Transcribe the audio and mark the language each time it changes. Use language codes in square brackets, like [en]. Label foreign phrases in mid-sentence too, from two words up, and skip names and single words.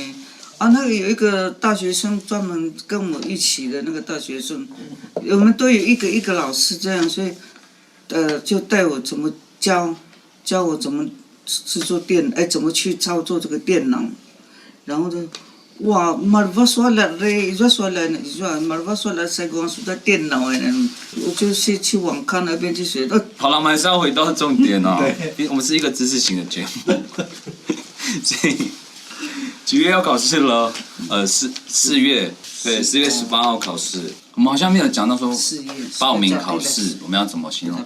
[zh] 啊，那个有一个大学生专门跟我一起的那个大学生，我们都有一个老师这样，所以就带我怎么教我怎么制作怎么去操作这个电脑，然后就哇 ， marvas wala re，marvas wala saya gua sudah 电脑我就去网咖那边去学。好了，我们还是要回到重点哦。我们是一个知识型的节目，所以几月要考试了？4月，对，4月18号考试。我们好像没有讲到说报名考试，我们要怎么形容？